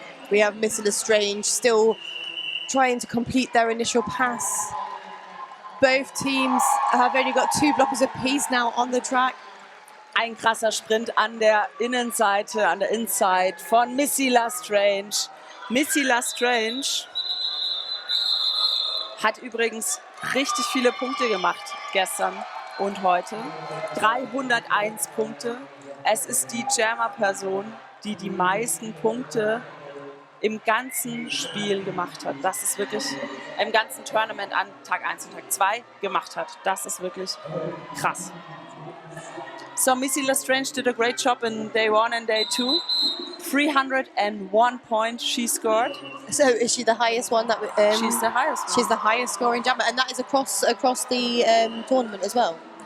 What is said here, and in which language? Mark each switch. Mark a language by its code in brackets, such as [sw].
[en] We have Mr. Lestrange still trying to complete their initial pass. Both teams have only got 2 blockers apiece now on the track. [de] Ein krasser Sprint an der Innenseite, an der Inside von Missy Lestrange. Missy Lestrange hat übrigens richtig viele Punkte gemacht gestern. und heute. 301 Punkte. Es ist die Jammer-Person, die die meisten Punkte im ganzen Spiel gemacht hat. Das ist wirklich im ganzen Tournament an Tag 1 und Tag 2 gemacht hat. Das ist wirklich krass. [en] So Missy Lestrange did a great job in day 1 and day 2. 301 points she scored. So is she the highest one that She's the highest one. She's the highest scoring jammer, and that is across the tournament as well.